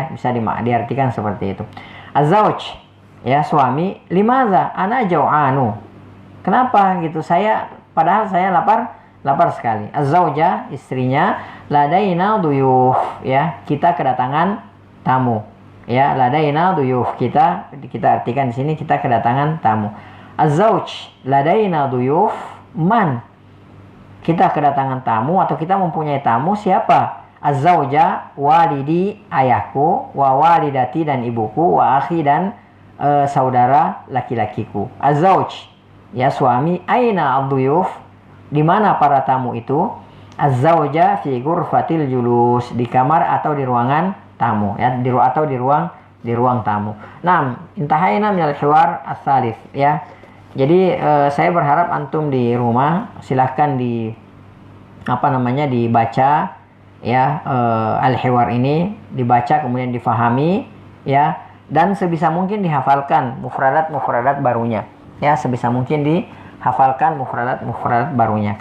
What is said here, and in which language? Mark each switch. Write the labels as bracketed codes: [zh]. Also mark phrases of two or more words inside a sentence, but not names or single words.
[id] Bisa diartikan seperti itu. Az-zawj, ya, suami, [ar] لماذا أنا جوعان. [id] Kenapa gitu? Padahal saya lapar sekali. Az-zawja, istrinya, [ar] لدينا ضيوف, [id] ya, kita kedatangan tamu. Ya, [ar] لدينا ضيوف, [id] kita artikan di sini kita kedatangan tamu. [ar] الزوج، لدينا ضيوف، من, [id] kita kedatangan tamu atau kita mempunyai tamu, siapa? Az-zawja, walidi, ayahku, [ar] ووالدتي, [id] dan ibuku, [ar] وأخي, [id] dan saudara laki-lakiku. Az-zawj, ya, suami, [ar] أين الضيوف, [id] di mana para tamu itu? [ar] الزوجة في غرفة الجلوس, [id] di kamar atau di ruangan tamu, ya, atau di ruang tamu. Nah, [ar] انتهينا من الحوار الثالث, [id] ya. Jadi saya berharap antum di rumah silahkan dibaca, ya al-hiwar ini dibaca kemudian difahami ya, dan sebisa mungkin dihafalkan mufradat barunya ya, sebisa mungkin dihafalkan mufradat barunya.